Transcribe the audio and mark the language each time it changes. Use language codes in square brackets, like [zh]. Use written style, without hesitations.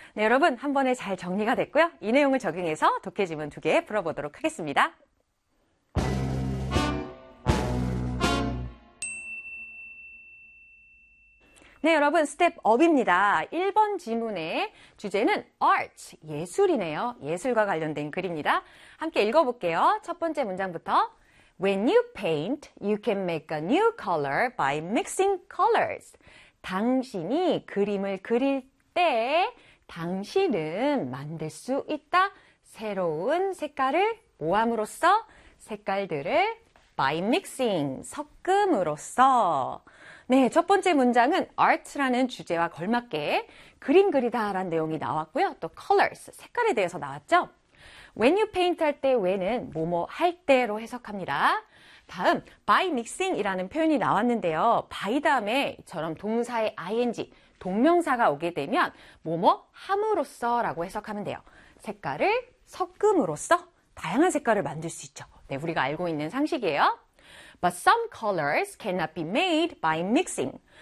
[ko] 네, 여러분, 한 번에 잘 정리가 됐고요. 이 내용을 적용해서 독해 지문 두개 풀어보도록 하겠습니다. 네, 여러분, 스텝 업입니다. 1번 지문의 주제는 art, 예술이네요. 예술과 관련된 글입니다. 함께 읽어볼게요. 첫 번째 문장부터. [en] When you paint, you can make a new color by mixing colors. [ko] 당신이 그림을 그릴 때 당신은 만들 수 있다. 새로운 색깔을 모함으로써 색깔들을 [en] by mixing, [ko] 섞음으로써. 네, 첫 번째 문장은 art라는 주제와 걸맞게 그림 그리다라는 내용이 나왔고요. 또 colors, 색깔에 대해서 나왔죠. [en] When you paint [ko] 할때 when은 뭐뭐 할 때로 해석합니다. 다음, [en] by mixing [ko] 이라는 표현이 나왔는데요. by 다음에 이처럼 동사의 ing, 동명사가 오게 되면 뭐뭐 함으로써 라고 해석하면 돼요. 색깔을 섞음으로써 다양한 색깔을 만들 수 있죠. 네, 우리가 알고 있는 상식이에요. [en] But some colors cannot be made by mixing.